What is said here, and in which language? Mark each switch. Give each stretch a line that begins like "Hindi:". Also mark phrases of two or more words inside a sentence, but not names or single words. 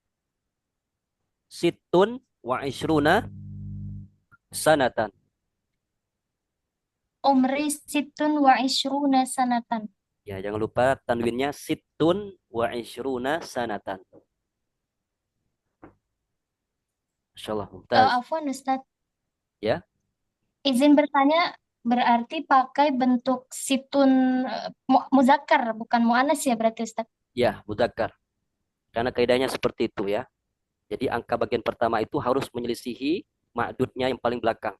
Arabic: ستٌّ وعشرون سنةً. عمري ستٌّ وعشرون سنةً.
Indonesian: Ya, jangan lupa tanwinnya
Arabic: ستٌّ وعشرون سنةً. ما شاء الله، ممتاز.
Indonesian: Afwan Ustadz, Ya, izin bertanya, berarti pakai bentuk situn muzakkar, bukan muannas ya berarti Ustadz? ya, mudzakkar. Karena kaidahnya seperti itu ya. Jadi angka bagian pertama itu harus menyelisihi ma'dudnya yang paling belakang.